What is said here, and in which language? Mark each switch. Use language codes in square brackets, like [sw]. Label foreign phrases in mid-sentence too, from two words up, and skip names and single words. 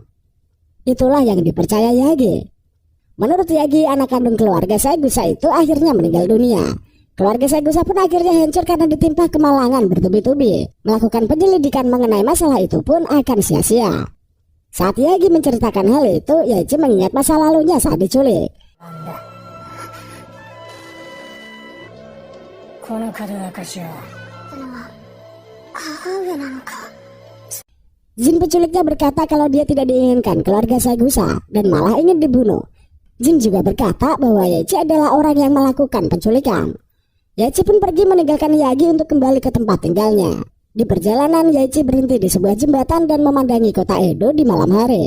[id] Itulah yang dipercaya Yagi. Menurut Yagi, anak kandung keluarga Saigusa itu akhirnya meninggal dunia. Keluarga Saigusa pun akhirnya hancur karena ditimpa kemalangan bertubi-tubi. Melakukan penyelidikan mengenai masalah itu pun akan sia-sia. Saat Yagi menceritakan hal itu, Yaichi mengingat masa lalunya saat diculik. [ja] この門明しは [id] Jin penculiknya berkata kalau dia tidak diinginkan keluarga Saigusa dan malah ingin dibunuh. Jin juga berkata bahwa Yachi adalah orang yang melakukan penculikan. Yachi pun pergi meninggalkan Yagi untuk kembali ke tempat tinggalnya. Di perjalanan Yachi berhenti di sebuah jembatan dan memandangi kota Edo di malam hari.